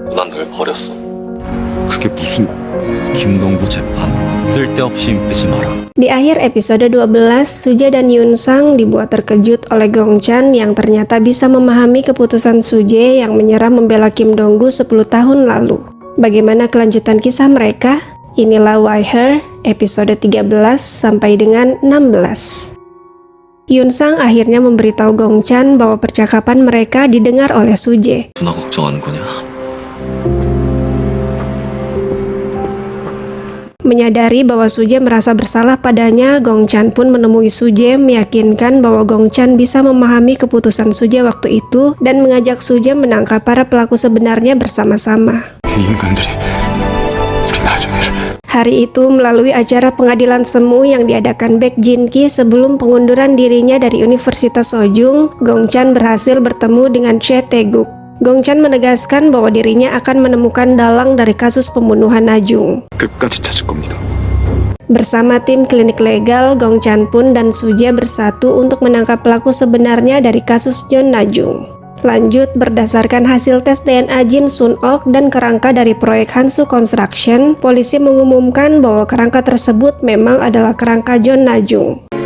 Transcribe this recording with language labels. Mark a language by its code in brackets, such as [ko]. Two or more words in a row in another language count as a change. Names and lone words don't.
[ko] 난 널 버렸어. 그게 무슨 김동구 재판? 쓸데없이 힘 빼지 마라. [id] Di akhir episode 12, Suje dan Yunsang dibuat terkejut oleh Gongchan yang ternyata bisa memahami keputusan Suje yang menyerah membela Kim Donggu 10 tahun lalu. Bagaimana kelanjutan kisah mereka? Inilah Why Her, episode 13 sampai dengan 16. Yunsang akhirnya memberitahu Gongchan bahwa percakapan mereka didengar oleh Suje. [ko] 누나 걱정하는 거냐? [id] Menyadari bahwa Suje merasa bersalah padanya, Gongchan pun menemui Suje meyakinkan bahwa Gongchan bisa memahami keputusan Suje waktu itu dan mengajak Suje menangkap para pelaku sebenarnya bersama-sama. [ko] 이 인간들이 우리 나중에를 [id] Hari itu melalui acara pengadilan semu yang diadakan Baek Jin-ki sebelum pengunduran dirinya dari Universitas Sojung, Gongchan berhasil bertemu dengan Choi Tae-guk. Gongchan menegaskan bahwa dirinya akan menemukan dalang dari kasus pembunuhan Najung. [ko] 끝까지 찾을 겁니다. [id] Bersama tim klinik legal, Gongchan pun dan Suje bersatu untuk menangkap pelaku sebenarnya dari kasus John Najung. Lanjut, berdasarkan hasil tes DNA Jin Sun-ok dan kerangka dari proyek Hansu Construction, polisi mengumumkan bahwa kerangka tersebut memang adalah kerangka John Najung.